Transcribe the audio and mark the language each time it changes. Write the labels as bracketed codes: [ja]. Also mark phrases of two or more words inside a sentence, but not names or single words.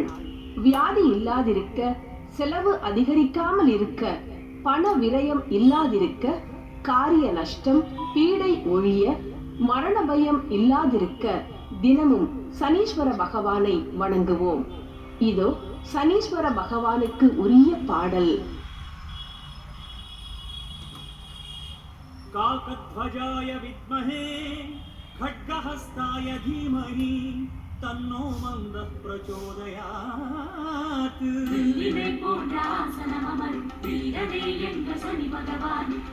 [ta] வியாதி இல்லாதிருக்க, செலவு அதிகரிக்காமல் இருக்க, பண விரயம் இல்லாதிருக்க, காரிய நஷ்டம் பீடை ஒழிய, மரண பயம் இல்லாதிருக்க தினமும் சனீஸ்வர பகவானை வணங்குவோம். இதோ சனீஸ்வர பகவானுக்கு உரிய பாடல். [sa] काकध्वजाय विद्महे खड्गहस्ताय धीमहि तन्नो मन्दः प्रचोदयात्. [ta] வீரனே என்ற சனி பகவான்